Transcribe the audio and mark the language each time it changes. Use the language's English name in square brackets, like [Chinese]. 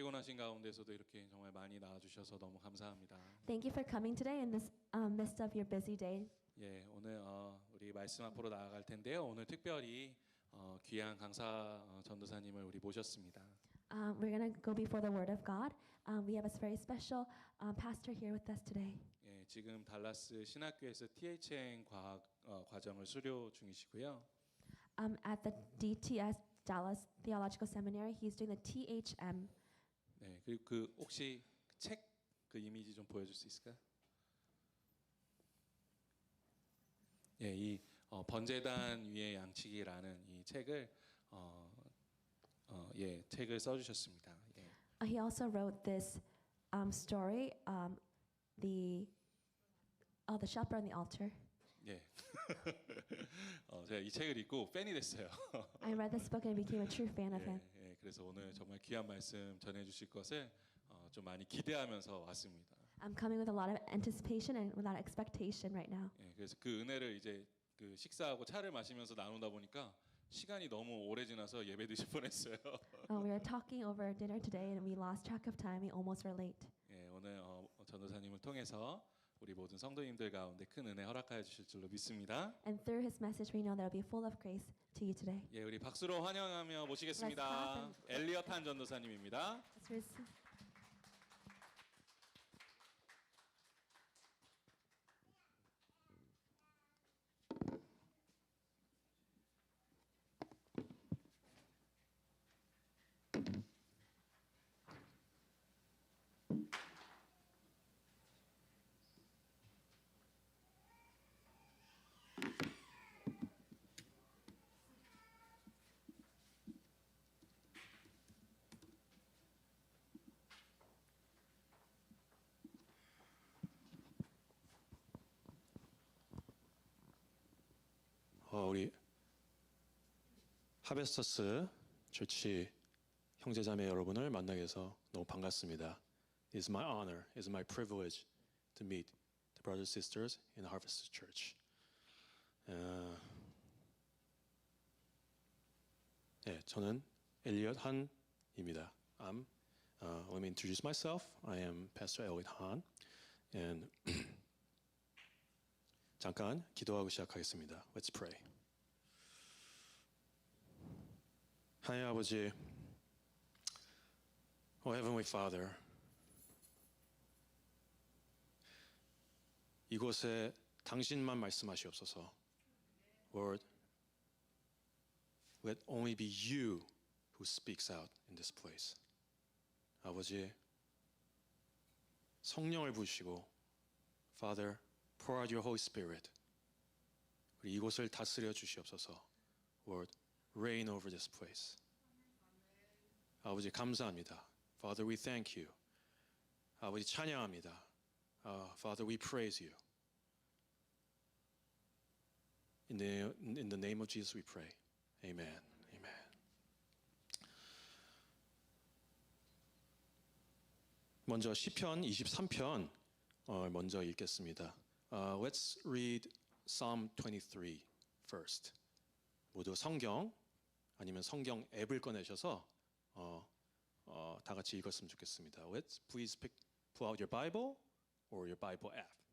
[Korean] 바쁘신 가운데서도 이렇게 정말 많이 나와주셔서 너무 감사합니다. [English] Thank you for coming today in this midst of your busy day. [Korean] 예, 오늘 우리 말씀 앞으로 나아갈 텐데요. 오늘 특별히 귀한 강사 전도사님을 우리 모셨습니다. [English] We're going to go before the Word of God. We have a very special pastor here with us today. [Korean] 예, 지금 달라스 신학교에서 THN 과학 과정을 수료 중이시고요. [English] At the DTS Dallas Theological Seminary, he's doing the THM. [Korean] 네, 그리고 그 혹시 책 그 이미지 좀 보여줄 수 있을까요? 예, 이 번제단 위의 양치기라는 이 책을 예, 책을 써주셨습니다. 예. [English] He also wrote this story, the shepherd on the altar. [Korean] 예. 제가 이 책을 읽고 팬이 됐어요. [English] I read this book and became a true fan of him. [Korean] 예, 그래서 오늘 정말 귀한 말씀 전해주실 것을 좀 많이 기대하면서 왔습니다. [English] I'm coming with a lot of anticipation and without expectation right now. [Korean] 예, 그래서 그 은혜를 이제 그 식사하고 차를 마시면서 나누다 보니까 시간이 너무 오래 지나서 예배 드실 뻔했어요. [English] We were talking over dinner today and we lost track of time. We almost were late. [Korean] 예, 오늘 전도사님을 통해서 우리 모든 성도님들 가운데 큰 은혜 허락하여 주실 줄로 믿습니다. [English] And through his message, we know that it'll be full of grace to you today. [Korean] 예, 우리 박수로 환영하며 모시겠습니다. 엘리엇 한 전도사님입니다. [English] Let's receive. [Korean] 우리 하베스터스 처치 형제자매 여러분을 만나게 해서 너무 반갑습니다. [English] It is my honor, it is my privilege to meet the brothers and sisters in Harvest Church. [Korean] 네, 저는 엘리엇 한입니다. [English] Let me introduce myself. I am Pastor Elliot Han, and [Korean] 잠깐 기도하고 시작하겠습니다. [English] Let's pray. [Korean] 하나님 아버지, [English] Oh Heavenly Father, [Korean] 이곳에 당신만 말씀하시옵소서. [English] Lord, let only be you who speaks out in this place. [Korean] 아버지, 성령을 부으시고, [English] Father, pour out your Holy Spirit. [Korean] 우리 이곳을 다스려 주시옵소서. [English] Lord, reign over this place. [Korean] 아버지 감사합니다. [English] Father, we thank you. [Korean] 아버지 찬양합니다. [English] Father, we praise you. In the name of Jesus we pray. Amen. Amen. [Korean] 먼저 시편 23편 먼저 읽겠습니다. [English] Let's read Psalm 23 first. [Korean] 모두 성경 아니면 성경 앱을 꺼내셔서 다 같이 읽었으면 좋겠습니다. [English] Let's please pull out your Bible or your Bible app.